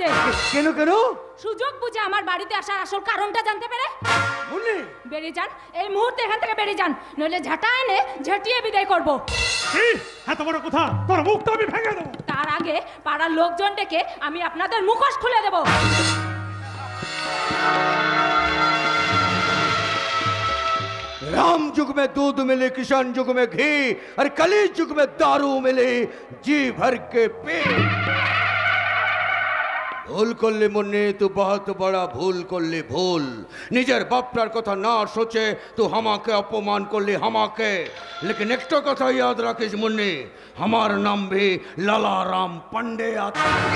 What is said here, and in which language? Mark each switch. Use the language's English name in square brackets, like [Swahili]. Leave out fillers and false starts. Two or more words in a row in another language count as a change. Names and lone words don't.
[Bangla] কেন কেন? সুযোগ বুঝে আমার বাড়িতে আসার আসল কারণটা জানতে পেরে বেরিয়ে যান, এই মুহূর্তে এখান থেকে বেরিয়ে যান, নইলে ঝাঁটা এনে ঝাঁটিয়ে বিদায় করবো। এত বড় কথা, তোর মুখটা আমি ভেঙে দেবো। তার আগে পাড়ার লোকজন ডেকে আমি আপনাদের মুখোশ খুলে দেবো। [Hindi] राम युग में दूध मिले, किसान युग में घी, और कली युग में दारू मिले, जी भर के पी। [Bangla] ভুল করলে মনে, [Hindi] तू बहुत [Bangla] বড় ভুল করলে ভুল। নিজের বাপটার কথা না [Hindi] सोचे तू [Bangla] আমাকে অপমান করলে আমাকে। লেকিন একটা কথা ইয়াদ রাখিস মুন্নি, আমার নাম ভি লালারাম পান্ডে আছে।